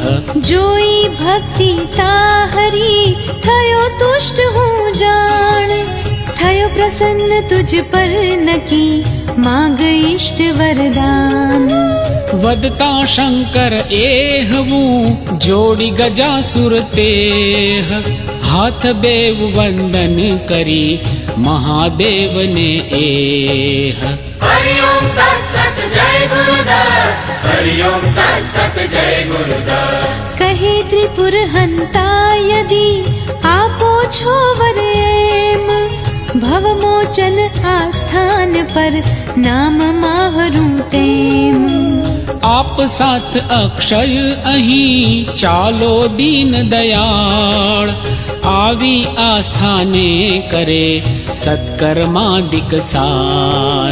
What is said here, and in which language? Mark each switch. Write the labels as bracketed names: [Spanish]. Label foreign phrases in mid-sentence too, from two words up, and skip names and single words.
[Gujarati] જોઈ ભક્તિ તાહરી થયો તુષ્ટ હું જાણ, થયો પ્રસન્ન તુજ પર નકી માંગ ઈષ્ટ વરદાન. વદતા શંકર એહવું જોડી ગજાસુર તેહ, હાથ બેવ વંદન કરી મહાદેવને એહ. [Sanskrit] हरि ओम तत्सत जय गुरुदत्त हरि ओम तत्सत जय गुरुदत्त. [Gujarati] કહે ત્રિપુર હંતા યદિ આપો છો વર એમ, ભવમોચન આ સ્થાન પર નામ માહરું તેમ. આપ સાથ અક્ષય અહીં ચાલો દીન દયાળ, આવી આ સ્થાને કરે સત્કર્માદિક સાર.